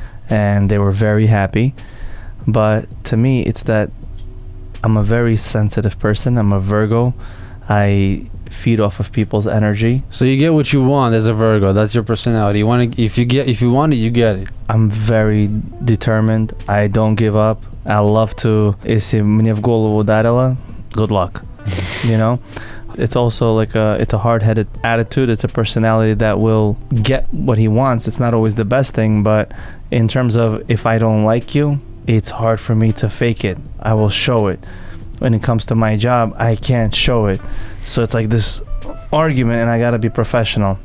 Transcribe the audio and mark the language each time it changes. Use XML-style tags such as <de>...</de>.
<en>And they were very happy. But to me, it's that I'm a very sensitive person. I'm a Virgo. I feed off of people's energy. So you get what you want as a Virgo. That's your personality. You want to, if you want it, you get it. I'm very determined. I don't give up. I love to.</en> <ru>Если мне в голову ударило,</ru> <en>good luck. You know, it's also like it's a hard-headed attitude. It's a personality that will get what he wants. It's not always the best thing, but in terms of if I don't like you, it's hard for me to fake it. I will show it. When it comes to my job, I can't show it. So it's like this argument, and I gotta be professional.</en>